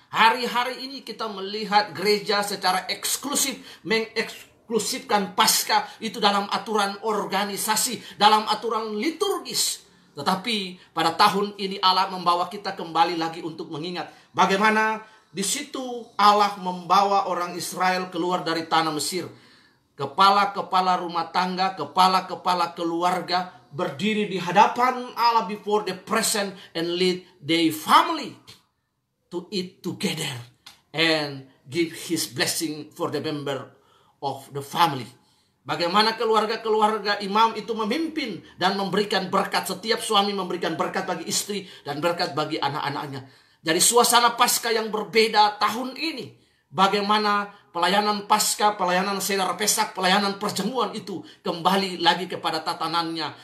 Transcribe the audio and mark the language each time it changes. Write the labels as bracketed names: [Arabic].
[Indonesian] Hari-hari ini kita melihat gereja secara eksklusif mengeksklusifkan Paskah itu dalam aturan organisasi, dalam aturan liturgis. Tetapi pada tahun ini Allah membawa kita kembali lagi untuk mengingat bagaimana di situ Allah membawa orang Israel keluar dari tanah Mesir. Kepala-kepala rumah tangga, kepala-kepala keluarga berdiri di hadapan Allah [English] before the present and lead their family to eat together and give His blessing for the member of the family. [Indonesian] Bagaimana keluarga-keluarga imam itu memimpin dan memberikan berkat. Setiap suami memberikan berkat bagi istri dan berkat bagi anak-anaknya. Jadi suasana Paskah yang berbeda tahun ini. Bagaimana pelayanan Paskah, pelayanan Seder Pesak, pelayanan perjamuan itu kembali lagi kepada tatanannya.